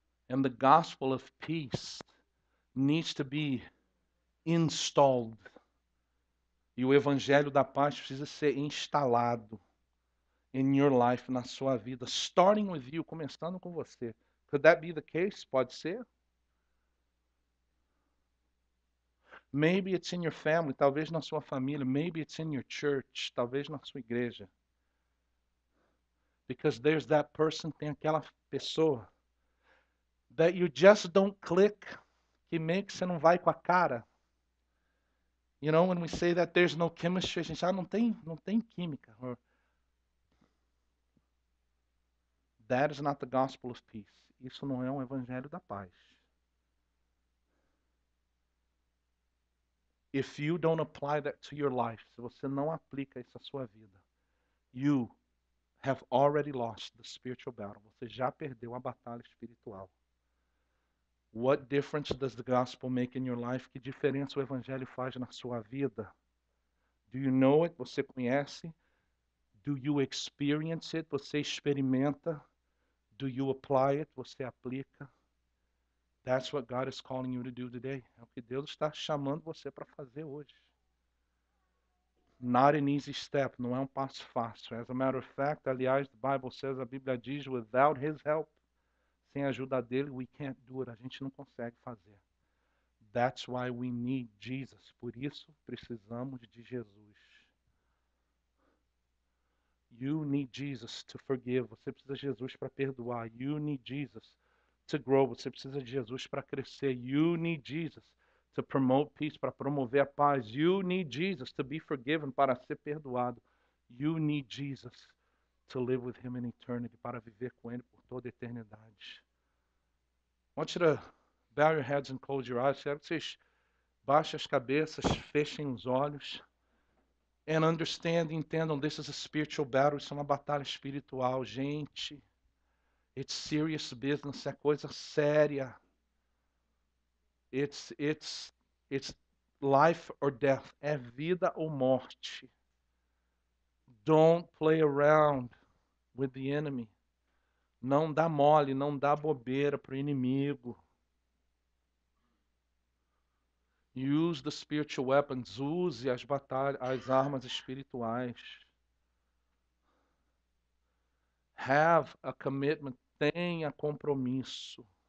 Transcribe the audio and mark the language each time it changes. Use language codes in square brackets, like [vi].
[en] And the gospel of peace needs to be installed. [pt] E o evangelho da paz precisa ser instalado [en] in your life, [pt] na sua vida, [en] starting with you, [pt] começando com você. [en] Could that be the case? [pt] Pode ser? [en] Maybe it's in your family, [pt] talvez na sua família. [en] Maybe it's in your church, [pt] talvez na sua igreja. [en] Because there's that person, [pt] tem aquela pessoa [en] that you just don't click, [pt] que meio que você não vai com a cara. [en] You know, when we say that there's no chemistry, [pt] a gente não tem química. [en] Or, that is not the gospel of peace. [pt] Isso não é um evangelho da paz. [en] If you don't apply that to your life, [pt] se você não aplica isso à sua vida, [en] you have already lost the spiritual battle. [pt] Você já perdeu a batalha espiritual. [en] What difference does the gospel make in your life? [pt] Que diferença o evangelho faz na sua vida? [en] Do you know it? [pt] Você conhece? [en] Do you experience it? [pt] Você experimenta? [en] Do you apply it? [pt] Você aplica? [en] That's what God is calling you to do today. [pt] É o que Deus está chamando você para fazer hoje. [en] Not an easy step, [pt] não é um passo fácil. [en] As a matter of fact, aliás, the Bible says, [pt] a Bíblia diz, [en] without His help, [pt] sem a ajuda dele, [en] we can't do it. [pt] A gente não consegue fazer. [en] That's why we need Jesus. [pt] Por isso, precisamos de Jesus. [en] You need Jesus to forgive. [pt] Você precisa de Jesus para perdoar. [en] You need Jesus to grow. [pt] Você precisa de Jesus para crescer. [en] You need Jesus to promote peace, [pt] para promover a paz. [en] You need Jesus to be forgiven, [pt] para ser perdoado. [en] You need Jesus to live with Him in eternity, [pt] para viver com Ele por toda a eternidade. [en] I want you to bow your heads and close your eyes. [pt] Quero que vocês baixem as cabeças, fechem os olhos. [en] And understand, [pt] entendam, [en] this is a spiritual battle. [pt] Isso é uma batalha espiritual, gente. [en] It's serious business, [pt] é coisa séria. [en] It's life or death, [pt] é vida ou morte. [en] Don't play around with the enemy. [pt] Não dá mole, não dá bobeira para o inimigo. [en] Use the spiritual weapons, [pt] use as armas espirituais. [en] Have a commitment, [pt] tenha compromisso.